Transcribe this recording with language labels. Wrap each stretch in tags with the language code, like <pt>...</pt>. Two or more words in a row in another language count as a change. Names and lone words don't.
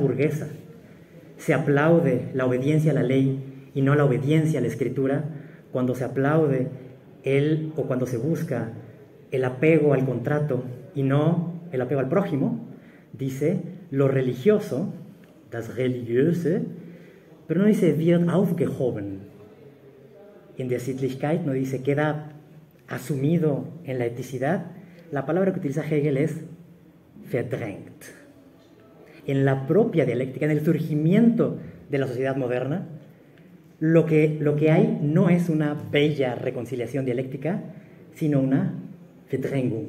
<es>burguesa se aplaude la obediencia a la ley y no la obediencia a la escritura, cuando se aplaude o cuando se busca el apego al contrato y no el apego al prójimo, dice, lo religioso,</es> <de>das Religiöse,</de> <es>pero no dice</es> <de>wird aufgehoben in der Sittlichkeit,</de> <es>no dice queda asumido en la eticidad. La palabra que utiliza Hegel es verdrängt. En la propia dialéctica, en el surgimiento de la sociedad moderna, lo que hay no es una bella reconciliación dialéctica, sino una Verdrängung.</es>